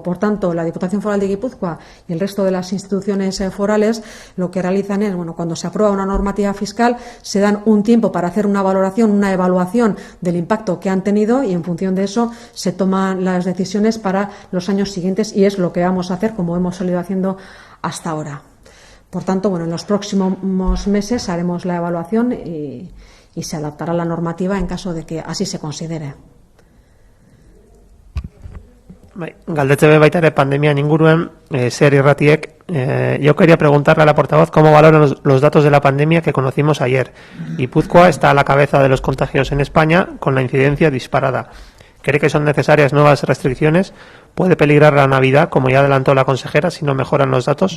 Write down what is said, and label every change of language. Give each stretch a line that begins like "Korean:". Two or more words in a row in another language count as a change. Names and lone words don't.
Spanish: Por tanto, la Diputación Foral de Guipúzcoa y el resto de las instituciones forales lo que realizan es, cuando se aprueba una normativa fiscal, se dan un tiempo para hacer una valoración, una evaluación del impacto que han tenido y en función de eso se toman las decisiones para los años siguientes y es lo que vamos a hacer como hemos salido haciendo hasta ahora. Por tanto, en los próximos meses haremos la evaluación y se adaptará la normativa en caso de que así se considere.
Basque: Galdetze baita ere pandemian inguruen, zer irratiek,
Spanish: yo quería preguntarle a la portavoz cómo valoran los datos de la pandemia que conocimos ayer. Guipúzcoa está a la cabeza de los contagios en España con la incidencia disparada. ¿Cree que son necesarias nuevas restricciones? ¿Puede peligrar la Navidad, como ya adelantó la consejera, si no mejoran los datos?